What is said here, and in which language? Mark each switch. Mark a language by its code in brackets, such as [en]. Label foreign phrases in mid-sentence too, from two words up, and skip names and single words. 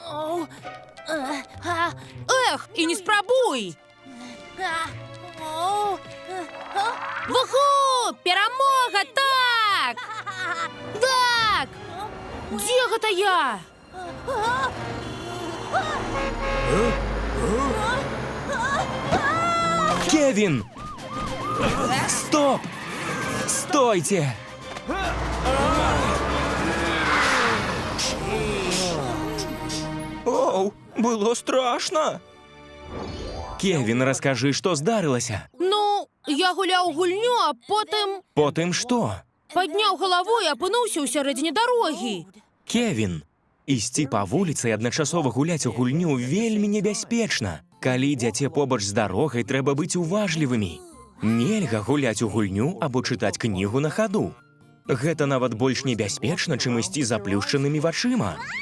[be] Эх, і не спрабуй. Вуху! Перамога, так! Так! Дзе гэта я? Кевин! [ru] Стоп! Стойте! Оу, было страшно. [uk] Кевін, розкажи, що здарилося. Ну, я гуляв гульню, а Потім що? підняв голову і опинився у середині дороги. [be] Кевін, ісці па вуліцы і адначасова гуляць у гульню вельмі небяспечна. Калі ідзяце побач з дарогай, трэба быць уважлівымі. Нельга гуляць у гульню або чытаць кнігу на хаду. Гэта нават больш небяспечна, чым ісці заплюшчанымі вачыма.